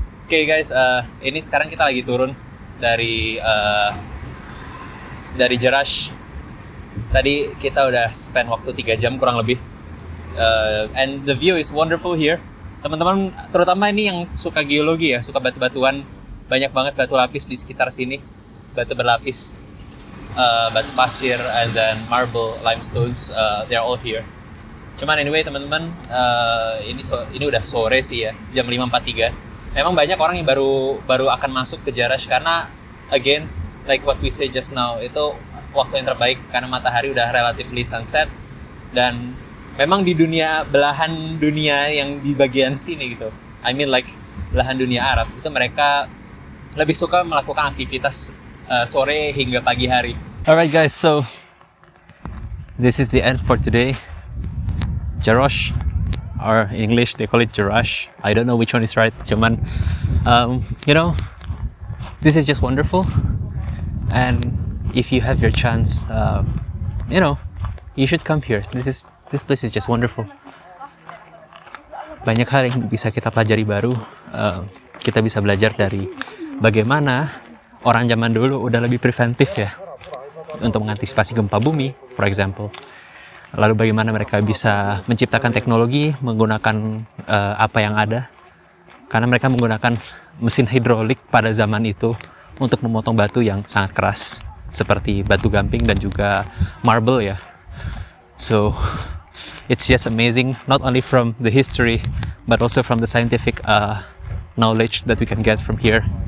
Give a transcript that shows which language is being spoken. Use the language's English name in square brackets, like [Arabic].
[Indonesian] Oke guys, ini sekarang kita lagi turun dari Jerash. Tadi kita udah spend waktu 3 jam kurang lebih. [English] And the view is wonderful here. [Indonesian] Teman-teman, terutama ini yang suka geologi ya, suka batu-batuan, banyak banget batu lapis di sekitar sini. Batu berlapis, batu pasir, [English] and then marble, limestones, they're all here. [Indonesian] Cuman anyway teman-teman, ini udah sore sih ya, jam 5.43. Memang banyak orang yang baru akan masuk ke Jerash karena again, [English] like what we say just now, [Indonesian] itu waktu yang terbaik karena matahari udah [English] relatively sunset. [Indonesian] Dan memang di belahan dunia yang di bagian sini gitu, [English] I mean like [Indonesian] belahan dunia Arab, itu mereka lebih suka melakukan aktivitas sore hingga pagi hari. [English] Alright guys, so this is the end for today. Jerash, or in English they call it Jerash. I don't know which one is right. Cuman, you know, this is just wonderful. And if you have your chance, you know, you should come here. This place is just wonderful. [Indonesian] Banyak hal yang bisa kita pelajari baru. Kita bisa belajar dari bagaimana orang zaman dulu udah lebih preventif ya untuk mengantisipasi gempa bumi, [English] for example. [Indonesian] Lalu bagaimana mereka bisa menciptakan teknologi menggunakan apa yang ada. Karena mereka menggunakan mesin hidrolik pada zaman itu untuk memotong batu yang sangat keras. Seperti batu gamping dan juga marble ya. [English] So, it's just amazing, not only from the history, but also from the scientific knowledge that we can get from here.